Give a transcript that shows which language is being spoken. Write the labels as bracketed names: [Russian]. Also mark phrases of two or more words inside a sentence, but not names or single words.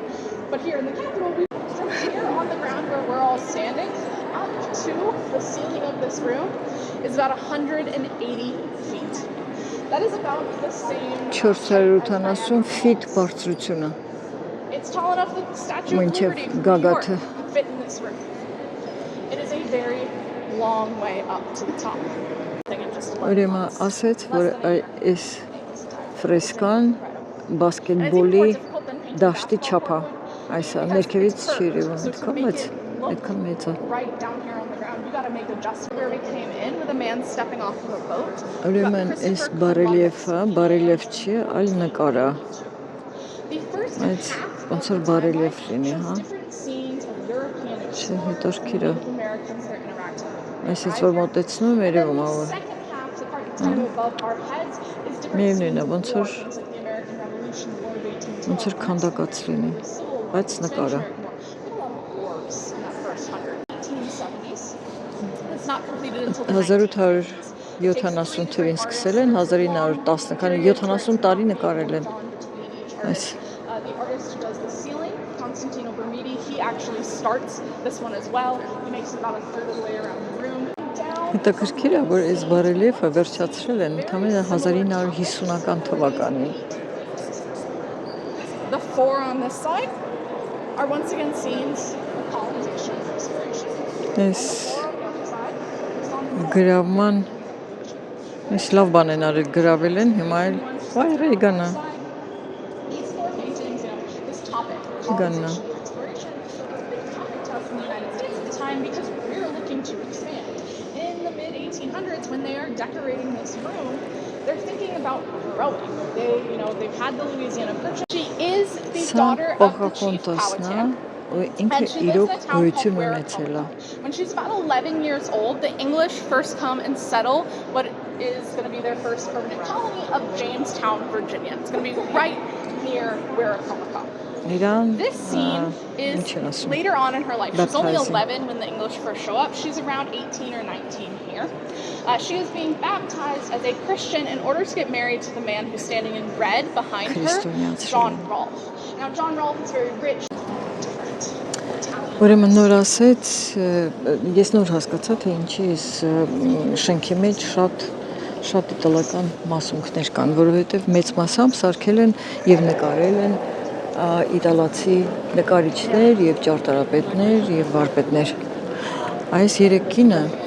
[English] But here in the Capitol, from here on the ground where we're all standing, up to the ceiling of this room is about 180 feet. That is about the same. [Armenian] 480 feet բարձրությունը։ [English] It's tall enough that the Statue of Liberty from New York could fit in this room. It is a very long way up to the top. [Armenian] Ուրեմն ասեց, որ այս ֆրեսկան բասկետբոլի դաշտի չափ է։ Այսա ներքևից չի երևում, այդքան մեծ է։ [English] Right down here on the ground, you got to make adjustments. Where we came in with a man stepping off of a boat. [Armenian] Ուրեմն այս բարելիև չի, այլ նկար է։ Այդ ոնց որ բարելիև լինի, հա։ Չէ, հետաքրքիր է։ Այսից որ մոտեցնում երևում է որ։ Միևնույն է, ոնց որ քանդակած լինի, բայց նկար է։ 1870 թվին սկսել են, 1910, քանի 70 տարի նկարել են։ Այս [English] The artist who does the ceiling, Constantino Bermidi, he actually starts this one as well. He makes about a third of the way around the room. [Armenian] հետաքրքիր է, որ այս բարելիևը վերջացրել են ընդամենը 1950-ական թվականին։ [English] The four on this side are once again scenes of colonization and restoration. Այս գրավման այս լավ բան են արել, գրավել են, հիմա էլ վայ Ռեյգանը։ Ghana. Because we're looking to expand. In the mid-1800s, when they are decorating this room, they're thinking about growing. They've had the Louisiana Purchase. She is the daughter of the chief Powhatan. [Armenian] ինքը [English] And she lives [Armenian] իրոք [English] in a town called [Armenian] գոյություն ունեցել է։ [English] Werricopa. When she's about 11 years old, the English first come and settle what is going to be their first permanent colony of Jamestown, Virginia. It's going to be right near Werricopa. [Armenian] Իրան [English] This scene is [Armenian] ինչ են ասում։ [English] later on in her life. She's only Baptizing. 11 when the English first show up. She's around 18 or 19 here. She is being baptized as a Christian in order to get married to the man who's standing in red behind her, [Armenian] Քրիստոնյաց [English] John Rolfe. Now, John Rolfe is very rich. [Armenian] Ուրեմն նոր ասեց, ես նոր հասկացա, թե ինչի էս շենքի մեջ շատ իտալական մասունքներ կան, որովհետև մեծ մասամբ սարքել են եւ նկարել են իտալացի նկարիչներ եւ ճարտարապետներ եւ վարպետներ։ Այս երեք կինը